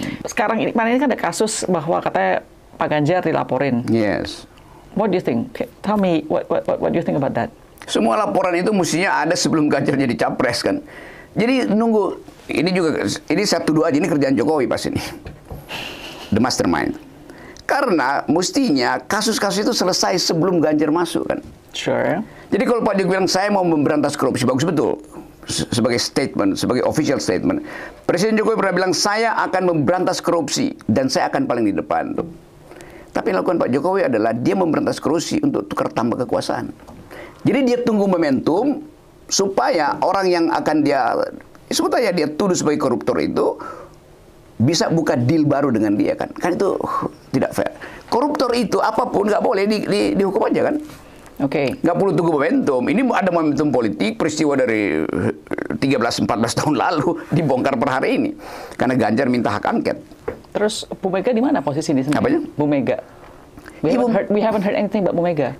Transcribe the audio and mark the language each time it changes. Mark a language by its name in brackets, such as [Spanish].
[Indonesian] Sekarang ini kan ada kasus bahwa katanya Pak Ganjar dilaporin. [English] Yes. What do you think? Tell me what do you think about that? [Indonesian] Semua laporan itu mestinya ada sebelum Ganjar jadi capres kan. Jadi nunggu ini 1-2 aja, ini kerjaan Jokowi pas ini. [English] The mastermind. [Indonesian] Karena mestinya kasus-kasus itu selesai sebelum Ganjar masuk kan. [English] Sure. [Indonesian] Jadi kalau Pak Jokowi bilang saya mau memberantas korupsi, bagus betul. Sebagai statement, sebagai [English] official statement. [Indonesian] Presiden Jokowi pernah bilang saya akan memberantas korupsi dan saya akan paling di depan tuh. Tapi yang dilakukan Pak Jokowi adalah dia memberantas korupsi untuk tukar tambah kekuasaan. Jadi dia tunggu momentum supaya orang yang akan sebut aja dia tuduh sebagai koruptor itu bisa buka deal baru dengan dia kan. Kan itu tidak fair. Koruptor itu apapun nggak boleh dihukum aja kan. Oke. Nggak perlu tunggu momentum. Ini ada momentum politik, peristiwa dari 13-14 tahun lalu dibongkar per hari ini. Karena Ganjar minta hak angket. Terus Bu Mega di mana posisi di sini? Apanya? Bu Mega. [English] We haven't heard anything about Bu Mega.